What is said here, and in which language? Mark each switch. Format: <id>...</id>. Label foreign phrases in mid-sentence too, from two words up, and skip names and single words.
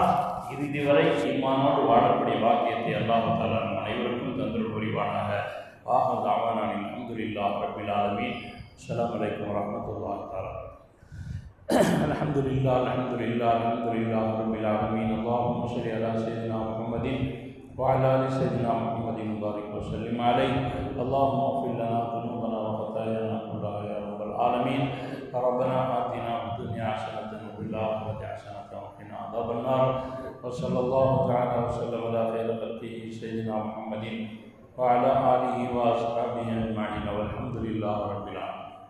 <ta>இறுதி வரை ஈமானோடு வாழக்கூடிய வாக்கியத்தை அல்லாஹ் தஆலா நம் அனைவருக்கும் தந்தருள் புரிவானாக.</ta> <ar>آخر دعوانا أن الحمد لله رب العالمين. السلام عليكم ورحمة الله تعالى. الحمد لله الحمد لله الحمد لله رب العالمين. اللهم صل على سيدنا محمد وعلى آل سيدنا محمد وبارك وسلم عليه. اللهم اغفر لنا ذنوبنا وخطايانا كلها يا رب العالمين. ربنا آتنا في الدنيا حسنة وفي الآخرة حسنة وقنا عذاب النار. وصلى الله تعالى وسلم على خير خلقه سيدنا محمد وعلى آله وأصحابه أجمعين والحمد لله رب العالمين.</ar>